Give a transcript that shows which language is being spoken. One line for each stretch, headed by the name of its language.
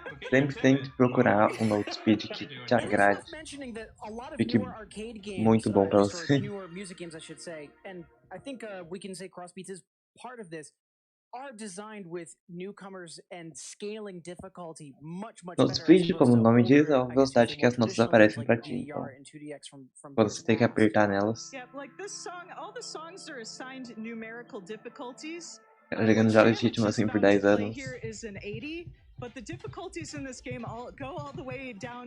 Portuguese: Sempre tem que procurar um note speed que te agrade. Fique muito bom pra você.
English: Newer music games, I should say, and I think we can say crossbeats is part of this. Are designed with newcomers and scaling difficulty much
Portuguese: Note speed, como o nome diz, é a velocidade que as notas aparecem pra ti. Então, quando você tem que apertar nelas.
English: Yeah, like this song, all the songs are assigned numerical difficulties.
Portuguese: Jogando jogos de ritmo assim por 10 anos.
English: Here is an 80, but the difficulties in this game go all the way down